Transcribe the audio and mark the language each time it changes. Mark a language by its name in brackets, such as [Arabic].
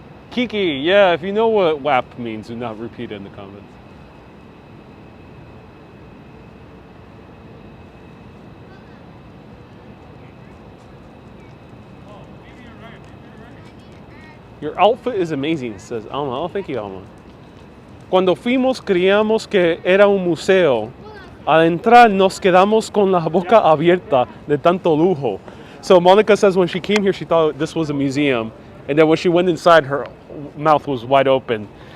[English] Kiki, yeah, if you know what WAP means, do not repeat it in the comments. Your outfit is amazing, says Alma. Oh, thank you, Alma. [Spanish] Cuando fuimos creíamos que era un museo. Al entrar nos quedamos con la boca abierta de tanto lujo. [English] So Monica says when she came here, she thought this was a museum. And then when she went inside, her mouth was wide open.